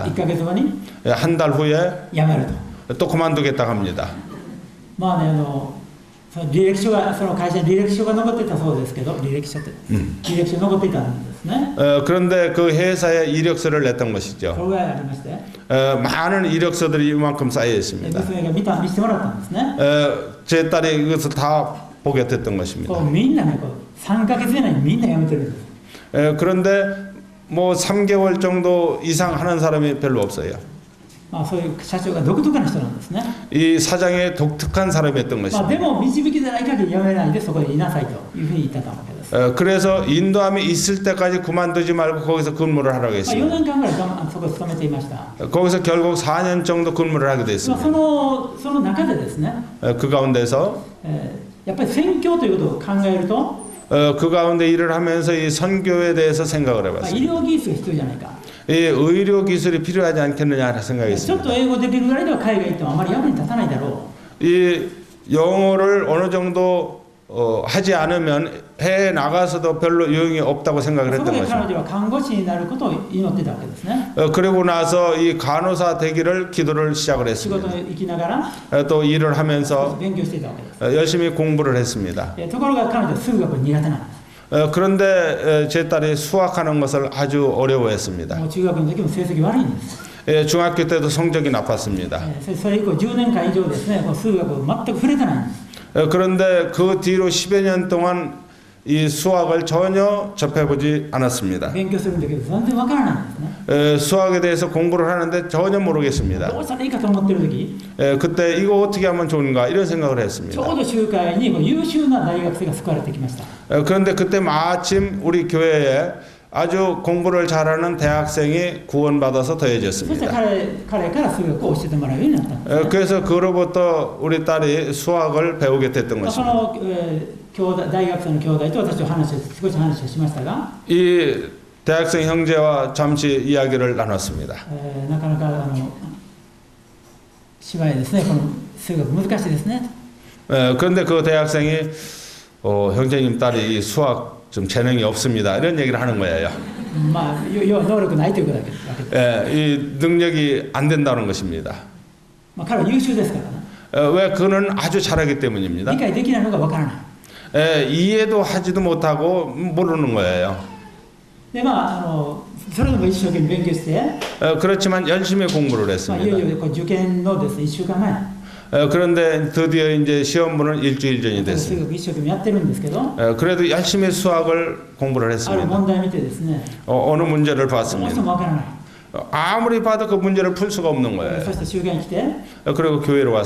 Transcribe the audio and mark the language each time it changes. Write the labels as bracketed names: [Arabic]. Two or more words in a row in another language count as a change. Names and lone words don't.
[Japanese] 1ヶ月後に [Korean] 한 달 후에 [Japanese] 辞めると。 [Korean] 또 그만두겠다고 합니다. [Japanese] その履歴書がその会社に履歴書が残ってたそうですけど履歴書って履歴書残っていたんですね。 [Korean] 그런데 그 회사에 이력서를 냈던 것이죠. [Japanese] それぐらいありまして、 [Korean] 많은 이력서들이 이만큼 쌓여 있습니다. [Japanese] 娘が見せてもらったんですね。 [Korean] 제 딸이 이것을 다 보게 됐던 것입니다. [Japanese] こうみんなねこう3ヶ月以内にみんな辞めてるんです。 [Korean] 그런데 뭐 3개월 정도 이상 하는 사람이 별로 없어요. [Japanese] そういう社長が独特な人なんですね。 [Korean] 이 사장의 독특한 사람이었던 [Japanese] で [Korean] 것입니다. [Japanese] も導きでない限り辞めないでそこにいなさいというふうに言ってたわけです。 [Korean] 그래서 인도함이 있을 때까지 그만두지 말고 거기서 근무를 하라고 [Japanese] 4 [Korean] 했습니다. [Japanese] 年間ぐらいそこに勤めていました。 [Korean] 거기서 결국 4년 정도 근무를 하게 됐습니다. [Japanese] その中でですね、 [Korean] 그 가운데서 [Japanese] やっぱり宣教ということを考えると、 [Korean] 그 가운데 일을 하면서 이 선교에 대해서 생각을 [Japanese] 医 [Korean] 해봤습니다. [Japanese] 療技術が必要じゃないか。 [Korean] 이 의료 기술이 필요하지 않겠느냐 [Japanese] ちょっ [Korean] 생각했습니다. [Japanese] と英語できるぐらいでは海外行ってもあまり役に立たないだろ [Korean] 이 영어를 어느 정도 하지 않으면 해외에 나가서도 별로 유용이 없다고 생각을 [Japanese] そこ [Korean] 했던 [Japanese] で彼 [Korean] 것입니다. [Japanese] 女は看護師になることを祈ってたわけですね。 [Korean] 그리고 나서 이 간호사 되기를 기도를 시작을 [Japanese] 仕事 [Korean] 했습니다. [Japanese] に行きながら [Korean] 또 일을 하면서 [Japanese] 勉強していたわけです。 [Korean] 열심히 공부를 했습니다. [Japanese] ところが彼女は数学苦手なんです。 [Korean] 그런데 제 딸이 수학하는 것을 아주 어려워했습니다. [Japanese] もう中学の時も成績悪いんです。 [Korean] 중학교 때도 성적이 나빴습니다. [Japanese] それ以降10年間以上ですね、この数学を全く触れてないんです。 [Korean] 그런데 그 뒤로 10여 년 동안 이 수학을 전혀 접해보지 않았습니다. [Japanese] 勉強するんだけど全然わからないんですね。 [Korean] 수학에 대해서 공부를 하는데 전혀 모르겠습니다. [Japanese] どうしたらいいかと思ってる時、 [Korean] 그때 이거 어떻게 하면 좋은가 이런 생각을 [Japanese] ちょ [Korean] 했습니다. [Japanese] うど集会にこう優秀な大学生が救われてきました。 [Korean] 그런데 그때 마침 우리 교회에 아주 공부를 잘하는 대학생이 구원받아서 [Japanese] そして [Korean] 더해졌습니다. [Japanese] 彼から数学を教えてもらうようになったんですね。 [Korean] 그래서 그로부터 우리 딸이 수학을 배우게 됐던 [Japanese] そ [Korean] 것입니다. [Japanese] の、兄弟大学生の兄弟と私と少し話をしましたが、 [Korean] 이 대학생 형제와 잠시 이야기를 나눴습니다. [Japanese] なかなか芝居ですね、この数学難しいですね。 [Korean] 그런데 그 대학생이 형제님 딸이 이 수학 좀 재능이 없습니다. 이런 얘기를 하는 거예요. [Japanese] まあ、能力ないということだけで、 [Korean] 이 능력이 안 된다는 것입니다. [Japanese] まあ、彼は優秀ですからね。 [Korean] 왜 그는 아주 잘하기 때문입니다. [Japanese] 理解できないのがわからない。 [Korean] 이해도 하지도 못하고 모르는 거예요. [Japanese] でまあ、それでも一生懸命勉強して、 [Korean] 그렇지만 열심히 공부를 [Japanese] まあ、い [Korean] 했습니다. [Japanese] よいよこう受験のですね、1週間前、 [Korean] 그런데 드디어 이제 시험보는 일주일 전이 [Japanese] 数 [Korean] 됐습니다. [Japanese] 学一生懸命やってるんですけど、 [Korean] 그래도 열심히 수학을 공부를 [Japanese] ある [Korean] 했습니다. [Japanese] 問題見てですね、 [Korean] 어느 문제를 [Japanese] どうして [Korean] 봤습니다. [Japanese] もわからない。 [Korean] 아무리 봐도 그 문제를 풀 수가 없는 [Japanese] そ [Korean] 거예요. [Japanese] して集会に来て、 [Korean] 그리고 교회로 [Japanese] まあ、